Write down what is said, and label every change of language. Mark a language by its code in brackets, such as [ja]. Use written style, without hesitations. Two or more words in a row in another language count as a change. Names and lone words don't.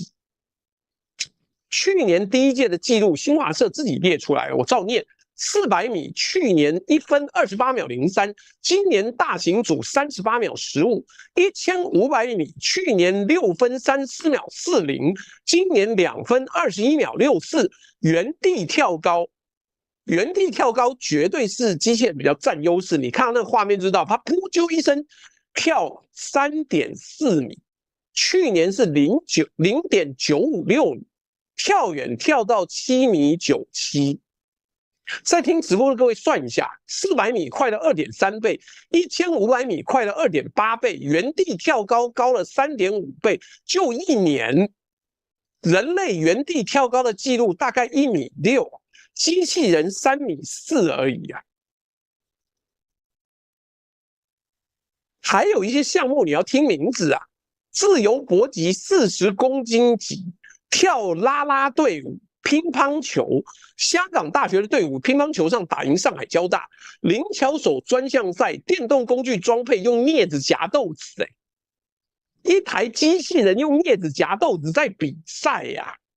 [zh] 去年第1屆的紀錄，新華社自己列出來，我照念：400米去年1分28秒03，今年大型組38秒15；1500米去年6分34秒40，今年2分21秒64。原地跳高。原地跳高絕對是機械比較佔優勢，你看到那個畫面就知道，它噗啾一聲跳3.4米，去年是0.956米，跳遠跳到7米97。在聽直播的各位算一下，400米快了2.3倍，1500米快了2.8倍，原地跳高高了3.5倍，就1年，人類原地跳高的記錄大概1.6米。機器人3.4米而已啊！還有一些項目你要聽名字啊，自由搏擊40公斤級，跳啦啦隊伍，乒乓球，香港大学的队伍乒乓球上打贏上海交大，靈巧手專項賽，電動工具裝配用鑷子夾豆子，一台機器人用鑷子夾豆子在比賽呀！